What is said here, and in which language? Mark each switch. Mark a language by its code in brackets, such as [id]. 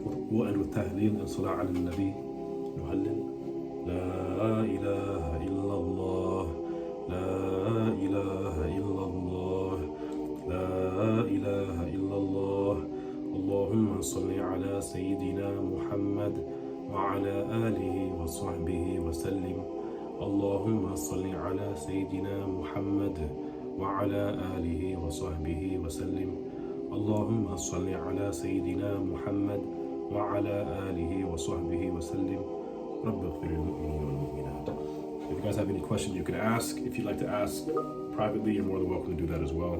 [en] We'll end with tahleel and salah ala nabi. [ar] Nuhallil. La ilaha illallah. La ilaha illallah. La ilaha illallah. Allahumma salli ala Sayyidina Muhammad وعلى آله وصحبه وسلم. اللهم صل على سيدنا محمد وعلى آله وصحبه وسلم. اللهم صل على سيدنا محمد وعلى آله وصحبه وسلم. رب اغفر للمؤمنين والمؤمنات. [en] If you guys have any questions you can ask. If you'd like to ask privately, you're more than welcome to do that as well.